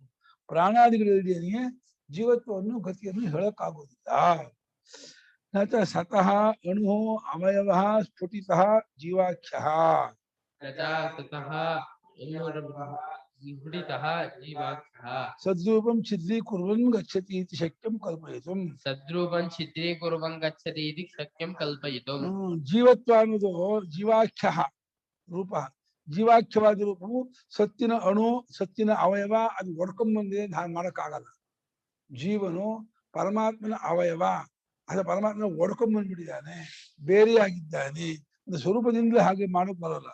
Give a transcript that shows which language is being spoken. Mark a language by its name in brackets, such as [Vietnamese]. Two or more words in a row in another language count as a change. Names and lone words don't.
[Kannada] ಪ್ರಾಣಾದಿಗಳಿದ್ದೇನೆ ಜೀವತ್ವವನ್ನು ಗತಿಯನ್ನು ಹೇಳಕ್ಕಾಗೋದಿಲ್ಲ. [Sanskrit] ನಚ ಸತಃ ಅಣು ಅವಯವ ಸ್ಫುಟಿತಃ ಜೀವಾಖ್ಯ ಸದ್ರೂಪಂ ಛಿದ್ರೀಕುರ್ವನ್ ಗಚ್ಚತಿ ಇತಿ ಶಕ್ಯಂ ಕಲ್ಪಯಿತುಂ. ಸದ್ರೂಪಂ ಛಿದ್ರೀಕುರ್ವನ್ ಗಚ್ಚತಿ ಇತಿ ಶಕ್ಯಂ ಕಲ್ಪಯಿತುಂ. [Kannada] ಜೀವತ್ವ ಅನ್ನೋದು ಜೀವಾಖ್ಯ ರೂಪ. ಜೀವಾಖ್ಯವಾದ ರೂಪವು ಸತ್ತಿನ ಅಣು, ಸತ್ತಿನ ಅವಯವ, ಅದು ಒಡ್ಕೊಂಡ್ಬಂದಿದೆ, ಮಾಡಕ್ಕಾಗಲ್ಲ. ಜೀವನು ಪರಮಾತ್ಮನ ಅವಯವ, ಅದ ಪರಮಾತ್ಮ ಒಡ್ಕೊಂಡ್ಬಂದ್ಬಿಟ್ಟಿದ್ದಾನೆ, ಬೇರೆಯಾಗಿದ್ದಾನೆ, ಒಂದು ಸ್ವರೂಪದಿಂದಲೇ ಹಾಗೆ ಮಾಡೋಕ್ ಬರಲ್ಲ.